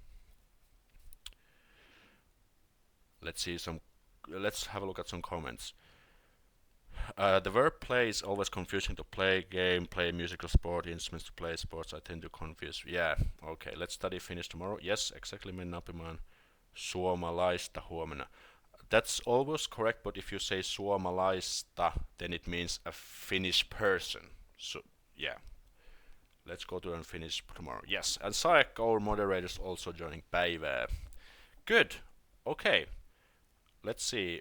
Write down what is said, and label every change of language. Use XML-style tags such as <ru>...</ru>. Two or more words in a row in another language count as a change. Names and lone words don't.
<en>Let's have a look at some comments. The verb play is always confusing. To play game, play musical sport, instruments to play sports. I tend to confuse. Yeah, okay. Let's study Finnish tomorrow. Yes, exactly.</en> <fi>Mennä oppimaan suomalaista huomenna.</fi> <en>That's always correct, but if you say suomalaista, then it means a Finnish person. So yeah. Let's go to learn Finnish tomorrow. Yes, and Saek, our moderator, is also joining päivää. Good. Okay. Let's see.</en>